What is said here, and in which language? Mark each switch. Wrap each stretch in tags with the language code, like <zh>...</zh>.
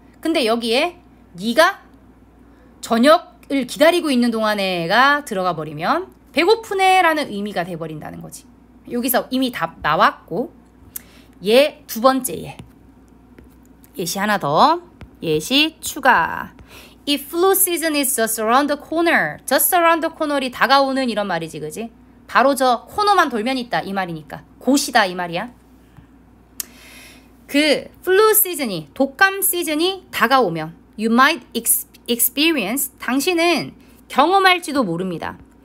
<ko>근데 여기에 네가 저녁을 기다리고 있는 동안에가 들어가 버리면 배고프네라는 의미가 돼버린다는 거지. 여기서 이미 다 나왔고 두 번째 예시 하나 더. 예시 추가.</ko> <en>If flu season is just around the corner. just around the corner</en> <ko>이 다가오는 이런 말이지, 그지? 바로 저 코너만 돌면 있다 이 말이니까. 곧이다 이 말이야. 그 플루 시즌이, 독감 시즌이 다가오면</ko> <en>you might experience,</en> <ko>당신은 경험할지도 모릅니다.</ko>